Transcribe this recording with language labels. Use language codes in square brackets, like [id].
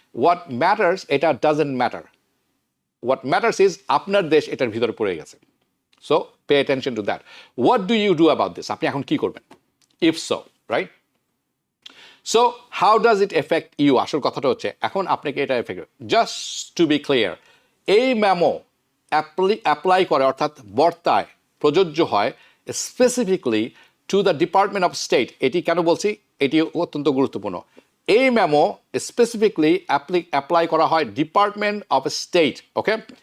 [en] What matters, এটা doesn't matter. What matters is [bn] আপনার দেশ এটার ভিতরে পড়ে গেছে। [en] So pay attention to that. What do you do about this? [bn] আপনি এখন কি করবেন? [en] If so, right? So how does it affect you? [bn] আসল কথাটা হচ্ছে এখন আপনাকে এটা effect, [en] just to be clear, [bn] এই মেমো অ্যাপ্লাই করে অর্থাৎ বর্তায় প্রযোজ্য হয় [en] Specifically to the department of state. [bn] এটি কেন বলছি, এটি অত্যন্ত গুরুত্বপূর্ণ। এই মেমো স্পেসিফিকলি অ্যাপ্লাই করা হয় ডিপার্টমেন্ট অফ স্টেট, ওকে।